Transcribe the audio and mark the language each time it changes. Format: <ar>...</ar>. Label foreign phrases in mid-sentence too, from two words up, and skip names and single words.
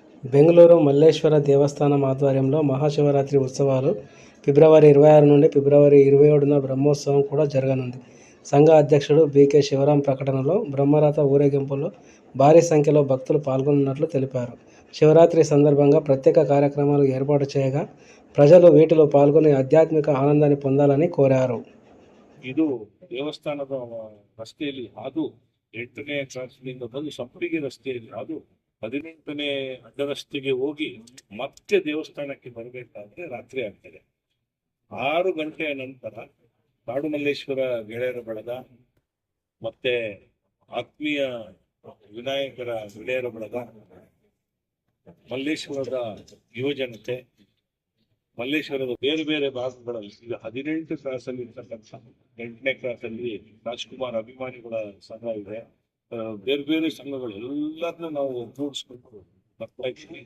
<te>బెంగళూరు మల్లేశ్వర దేవస్థానం ఆధ్వర్యంలో మహాశివరాత్రి ఉత్సవాలు ఫిబ్రవరి 26 నుండి ఫిబ్రవరి 27న బ్రహ్మోత్సవం కూడా జరగనుంది. సంఘ అధ్యక్షుడు బీకే శివరాం ప్రకటనలో బ్రహ్మరథ ఊరేగింపులో భారీ సంఖ్యలో భక్తులు పాల్గొన్నట్లు తెలిపారు. శివరాత్రి సందర్భంగా ప్రత్యేక కార్యక్రమాలు ఏర్పాటు చేయగా ప్రజలు వీటిలో పాల్గొని ఆధ్యాత్మిక ఆనందాన్ని పొందాలని కోరారు.</te> <kn>ಇದು ದೇವಸ್ಥಾನದ ರಸ್ತೆಯಲ್ಲಿ ಹಾದು 8ನೇ ಕ್ರಾಸ್ನಿಂದ ಬಂದು ಸಂಪಿಗೆ ರಸ್ತೆಯಲ್ಲಿ ಹಾದು 18ನೇ ಅಡ್ಡ ರಸ್ತೆಗೆ ಹೋಗಿ ಮತ್ತೆ ದೇವಸ್ಥಾನಕ್ಕೆ ಬರಬೇಕಾದ್ರೆ ರಾತ್ರಿ ಆಗ್ತದೆ. 6 ಗಂಟೆಯ ನಂತರ ಕಾಡುಮಲ್ಲೇಶ್ವರ ಗೆಳೆಯರ ಬಳಗ ಮತ್ತೆ ಆತ್ಮೀಯ ವಿನಾಯಕರ ಗೆಳೆಯರ ಬಳಗ, ಮಲ್ಲೇಶ್ವರದ ಯುವಜನತೆ, ಮಲ್ಲೇಶ್ವರದ ಬೇರೆ ಬೇರೆ ಭಾಗಗಳಲ್ಲಿ ಈಗ 18 ಕ್ರಾಸಲ್ಲಿ ಇರ್ತಕ್ಕಂಥ 8ನೇ ಕ್ರಾಸಲ್ಲಿ ರಾಜ್ಕುಮಾರ್ ಅಭಿಮಾನಿಗಳ ಸಂಘ ಇದೆ, ಬೇರೆ ಬೇರೆ ಸಂಘಗಳು ಎಲ್ಲರನ್ನೂ ನಾವು ಒಗ್ಗೂಡಿಸ್ಕೊಂಡು ಬರ್ತಾ ಇದ್ದೀವಿ.</kn>